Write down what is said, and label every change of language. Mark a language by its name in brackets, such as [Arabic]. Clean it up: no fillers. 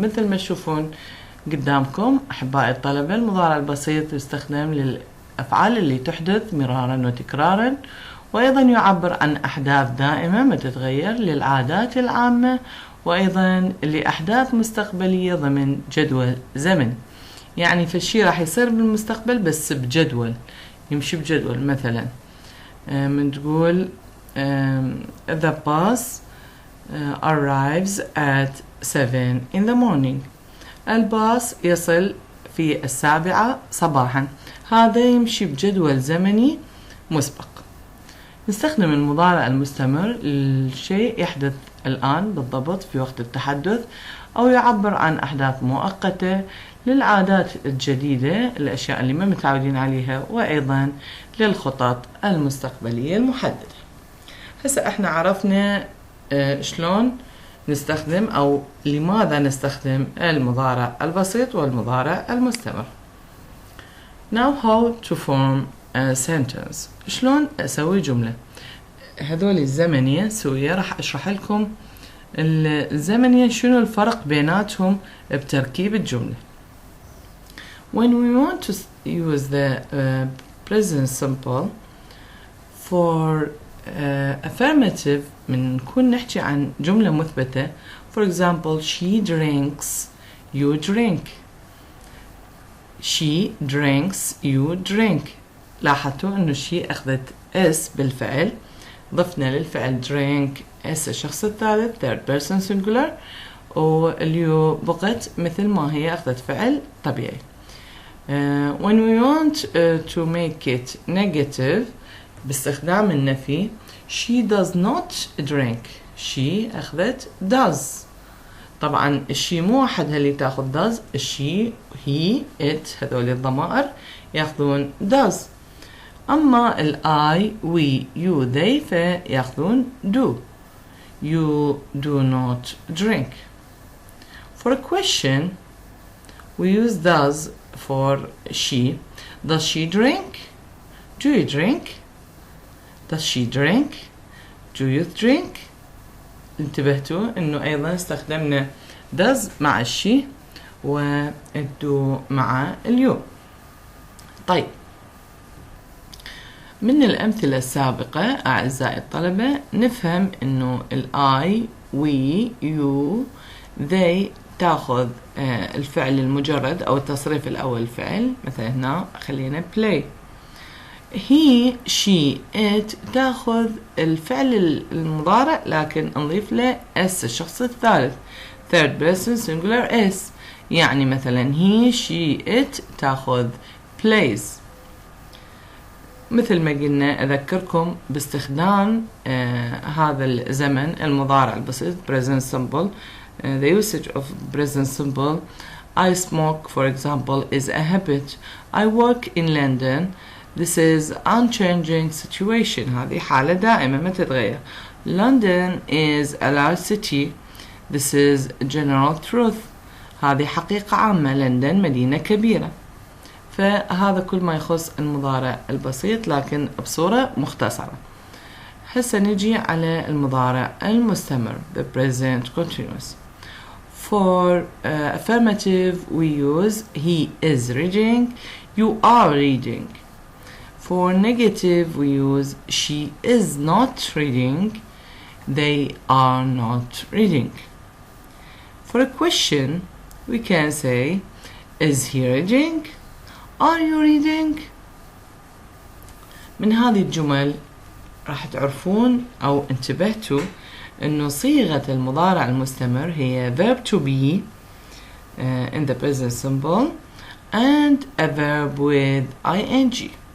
[Arabic] مثل ما تشوفون قدامكم أحبائي الطلبة، المضارع البسيط يستخدم للأفعال اللي تحدث مرارا وتكرارا، وأيضا يعبر عن أحداث دائمة ما تتغير، للعادات العامة، وأيضا لأحداث مستقبلية ضمن جدول زمن. يعني فالشي راح يصير بالمستقبل بس بجدول، يمشي بجدول. مثلا من تقول [English] the bus arrives at 7 in the morning. [Arabic] الباص يصل في 7 صباحا. هذا يمشي بجدول زمني مسبق. نستخدم المضارع المستمر للشيء يحدث الآن بالضبط في وقت التحدث، أو يعبر عن أحداث مؤقتة، للعادات الجديدة، الأشياء اللي ما متعودين عليها، وأيضا للخطط المستقبلية المحددة. هسه احنا عرفنا شلون نستخدم أو لماذا نستخدم المضارع البسيط والمضارع المستمر. [English] Now how to form a sentence. [Arabic] شلون أسوي جملة. هذول الزمنية سوية راح أشرح لكم الزمنية شنو الفرق بيناتهم بتركيب الجملة. [English] When we want to use the present simple for affirmative، [Arabic] من نكون نحكي عن جملة مثبتة. [English] For example, she drinks, you drink. She drinks, you drink. [Arabic] لاحظتوا انه she اخذت s بالفعل، ضفنا للفعل drink s الشخص الثالث [English] third person singular، [Arabic] واليو بقت مثل ما هي، اخذت فعل طبيعي. [English] When we want to make it negative [Arabic] باستخدام النفي، [English] she does not drink. she أخذت does. [Arabic] طبعا الشي مو وحدها اللي تاخذ does، الشي he it هذول الضمائر ياخذون does. أما ال [English] I we you they [Arabic] فياخذون [English] do. you do not drink. For a question we use does for she. Does she drink? Do you drink? Does she drink? Do you drink? [Arabic] انتبهتوا انه ايضا استخدمنا does مع الشي و do مع اليو. طيب من الأمثلة السابقة أعزائي الطلبة نفهم إنه I, we, you, they تاخذ الفعل المجرد أو التصريف الأول فعل. مثلا هنا خلينا play. he, she, it تاخذ الفعل المضارع لكن نضيف له s الشخص الثالث [English] third person singular s. [Arabic] يعني مثلا he, she, it تاخذ plays. مثل ما قلنا أذكركم باستخدام هذا الزمن المضارع البسيط present simple. [English] The usage of present simple. I smoke, for example, is a habit. I work in London. This is unchanging situation. [Arabic] هذه حالة دائمة ما تتغير. [English] London is a large city. This is general truth. [Arabic] هذه حقيقة عامة. لندن مدينة كبيرة. فهذا كل ما يخص المضارع البسيط لكن بصورة مختصرة. هسه نجي على المضارع المستمر [English] the present continuous. For affirmative we use he is reading, you are reading. For negative we use she is not reading, they are not reading. For a question we can say is he reading? Are you reading? [Arabic] من هذه الجمل راح تعرفون أو انتبهتوا إنه صيغة المضارع المستمر هي [English] verb to be in the present simple and a verb with ing.